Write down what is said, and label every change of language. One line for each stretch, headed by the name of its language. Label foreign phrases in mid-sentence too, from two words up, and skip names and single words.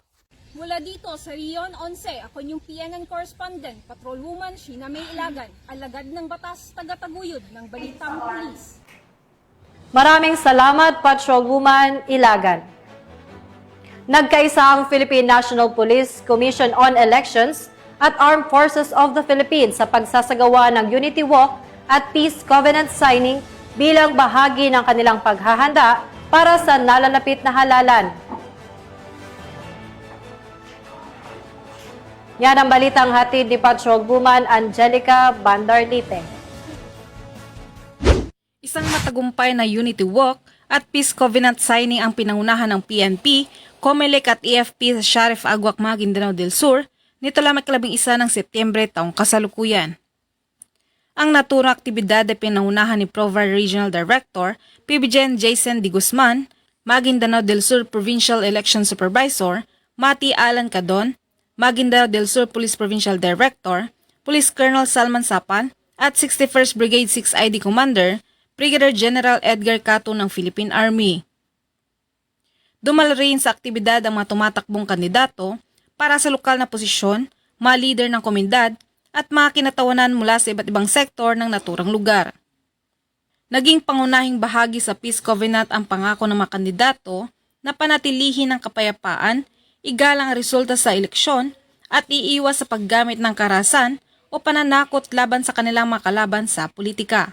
Filipino: Mula dito sa Rion 11, ako yung PNN correspondent, Patrolwoman Sheena May Ilagan, alagad ng batas, tagataguyod ng Balitang Pulis. Maraming salamat, Patrolwoman Ilagan. Nagkaisa ang Philippine National Police Commission on Elections at Armed Forces of the Philippines sa pagsasagawa ng Unity Walk at Peace Covenant signing bilang bahagi ng kanilang paghahanda para sa nalalapit na halalan. Yan ang balitang hatid ni Patrolwoman Angelica Bandarlipe. Isang matagumpay na Unity Walk at Peace Covenant signing ang pinangunahan ng PNP, COMELEC at AFP sa Sheriff Aguac, Maguindanao del Sur nito lamang 11 ng Setyembre taong kasalukuyan. Ang naturang aktibidad ay pinangunahan ni Provar Regional Director PBGen Jason D. Guzman, Maguindanao del Sur Provincial Election Supervisor Mati Alan Cadon, Maguindanao del Sur Police Provincial Director Police Colonel Salman Sapan at 61st Brigade 6 ID Commander Brigadier General Edgar Cato ng Philippine Army. Dumalo rin sa aktibidad ang mga tumatakbong kandidato para sa lokal na posisyon, mga leader ng komunidad at mga kinatawanan mula sa iba't ibang sektor ng naturang lugar. Naging pangunahing bahagi sa Peace Covenant ang pangako ng mga kandidato na panatilihin ang kapayapaan, igalang ang resulta sa eleksyon at iiwas sa paggamit ng karahasan o pananakot laban sa kanilang mga kalaban sa politika.